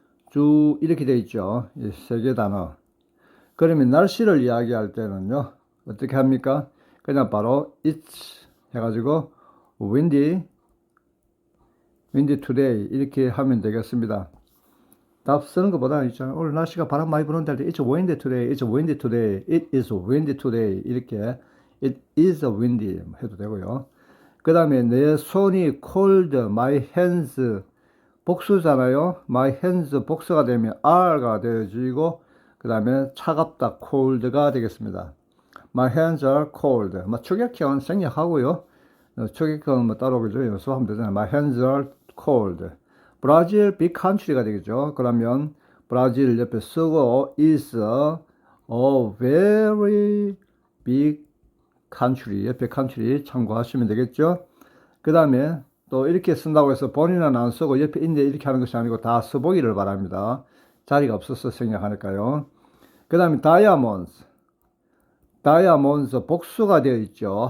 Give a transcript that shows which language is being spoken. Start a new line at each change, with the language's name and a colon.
Korean: 쭉 이렇게 되어 있죠. 이 세 개 단어. 그러면 날씨를 이야기할 때는요. 어떻게 합니까? 그냥 바로 it's 해가지고
English: windy today
Korean: 이렇게 하면 되겠습니다. 답 쓰는 것보다는 있잖아요. 오늘 날씨가 바람 많이 부는데
English: it's windy today, it's windy today, it is windy today 이렇게 it is windy
Korean: 해도 되고요. 그 다음에 내 손이 cold, my hands 복수잖아요. my hands 복수가 되면 are가 되어지고 그 다음에 차갑다 cold가 되겠습니다.
English: my hands are cold.
Korean: 축약형은 생략하고요. 축약형은 뭐 따로 그죠? 연습하면 되잖아요.
English: my hands are cold.
Korean: 브라질 big country가 되겠죠. 그러면 브라질 옆에 쓰고
English: is a very big country.
Korean: 옆에 country 참고하시면 되겠죠. 그 다음에 또 이렇게 쓴다고 해서 본인은 안 쓰고 옆에 있는데 이렇게 하는 것이 아니고 다 써보기를 바랍니다. 자리가 없어서 생략하니까요. 그 다음에 다이아몬드. 다이아몬드 복수가 되어 있죠.